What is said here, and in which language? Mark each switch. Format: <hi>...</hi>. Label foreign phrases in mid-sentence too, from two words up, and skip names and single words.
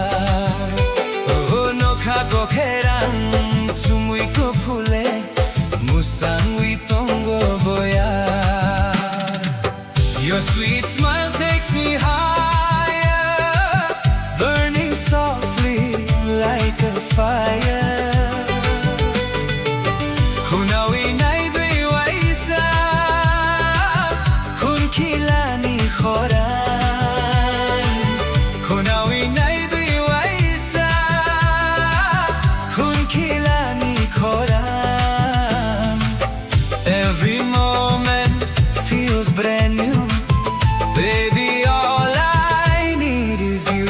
<trp>Oh nokha ko kheran sumui ko phule musangui tongo boya.</trp> <en>Your sweet smile takes me higher, burning softly like a fire.</en> <trp>Hunawi nai dui waisa, kilani khoran. Kunawi nai dui waisa, kun kilani khoran.</trp> <en>Every moment feels brand new. Baby, all I need is you.</en>